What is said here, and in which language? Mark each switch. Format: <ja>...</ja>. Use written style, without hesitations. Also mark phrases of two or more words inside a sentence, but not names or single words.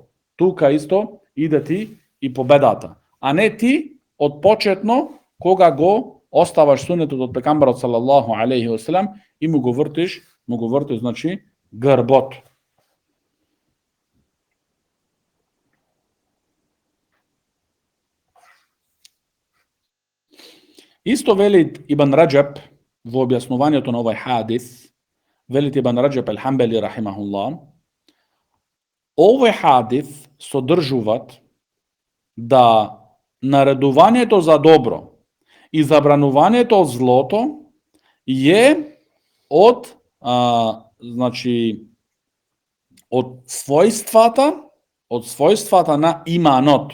<mk>Тука исто иде ти и победата. А не ти од почетно кога го оставаш сунетот од пекамбарот</mk> <ar>صلى الله عليه وسلم</ar> <mk>и му го вртиш значи грбот. Исто вели Ибн Раджаб во објаснувањето на овој хадис, вели Ибн Раджаб ал-Хамбали рахимахуллах, овој хадис содржуваат да наредувањето за добро и забранувањето од злото е од значи од својствата на иманот.</mk>